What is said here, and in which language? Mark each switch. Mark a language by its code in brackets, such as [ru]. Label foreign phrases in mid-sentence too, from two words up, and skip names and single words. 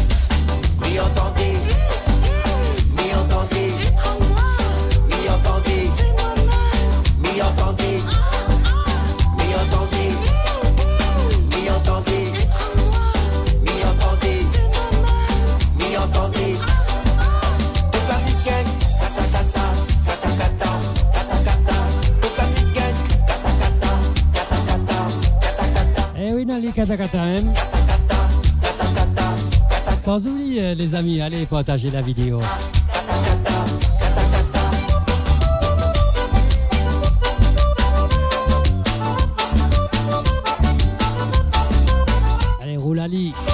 [fr] M'y entendez, m'y entendez, m'y entendez, m'y entendez, m'y entendez, m'y entendez, m'y entendez, m'y entendez. Toute la nuit gang, [ln] kata kata, kata kata, kata kata. [fr] Toute la nuit gang, [ln] kata kata, kata kata, kata kata. [fr] Eh oui, [ln] Nali kata kata, hein. [fr] Sans oublier les amis, allez partager la vidéo. Allez, roulali.